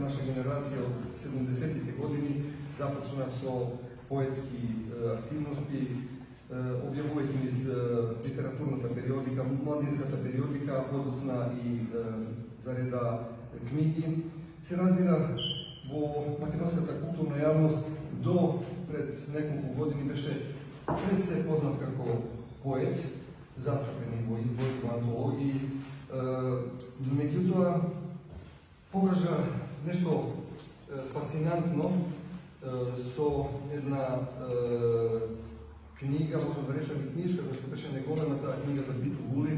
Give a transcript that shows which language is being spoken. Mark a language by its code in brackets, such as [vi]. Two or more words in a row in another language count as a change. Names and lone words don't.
[mk] наша генерација од 70-их години, започела со поетски активности, објавује из литературната периодика, младинската периодика, односна и зареда книги, се развила во македонската културна јавност до пред неколку години беше пред се познат како поет, застапен во избори, во антологии. Меѓутоа, покажа нешто фасцинантно со една книга, можем да речеме книжка, зашто беше неголемата книга за Биту Гули.